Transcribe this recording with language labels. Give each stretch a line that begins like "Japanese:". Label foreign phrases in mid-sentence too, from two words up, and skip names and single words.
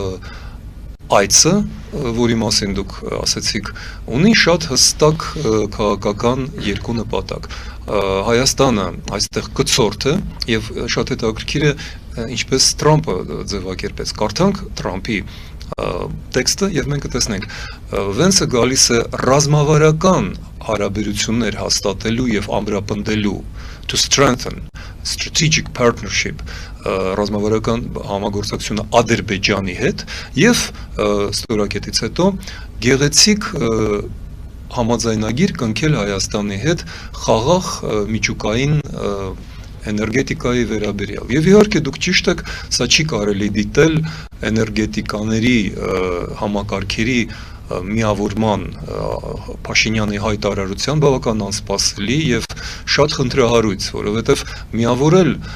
Armenian: այցը, որի մասին դուք ասեցիք, ունի շատ հստակ քաղաքական երկու նպատակ։ Հայաստանը այստեղ կցորդ է եւ շատ հետաքրքիր է ինչպես Թրամփը ձևակերպեց։ Կարդանք Թրամփի տեքստը եւ մենք կտեսնենք Վենսը գալիս է ռազմավարական հարաբերություններ հաստատելու եւ ամրապնդելու
English: to strengthen strategic partnership
Armenian: ռազմավարական համագործակցությունը Ադրբեջանի հետ եւ ստորակետից հետո գեղեցիկ համաձայնագիր կնքել Հայաստանի հետ խաղաղ միջուկային էներգետիկայի վերաբերյալ։ Եվ իհարկե դուք ճիշտ եք, սա չի կարելի դիտել էներգետիկաների համակարգերի միավորման Փաշինյանի հայտարարության բավական անսպասելի եւ շատ խնդրահարույց, որովհետեւ միավորել